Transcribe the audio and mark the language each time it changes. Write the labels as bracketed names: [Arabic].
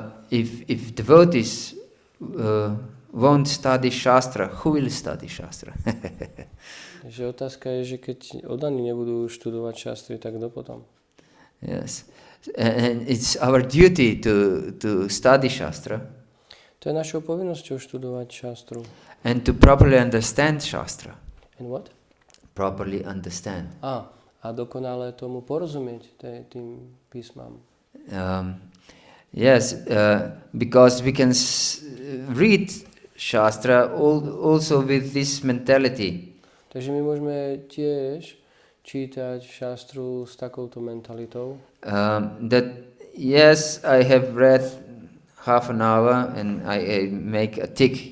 [English] If devotees won't study Shastra, who will study Shastra? [Slovak] Takže otázka je, že keď oddaní nebudú študovať šastry, tak kto potom? [English] Yes. And it's our duty to study Shastra. [Slovak] To je našou povinnosťou študovať šastru. [English] And to properly understand Shastra. And what? Properly understand. [Slovak] A dokonale tomu porozumieť tým písmam. [English] Yes, because we can read Shastra also with this mentality. [Slovak] Takže my môžeme tiež čítať šastru s takouto mentalitou. [English] That yes, I have read half an hour and I make a tick.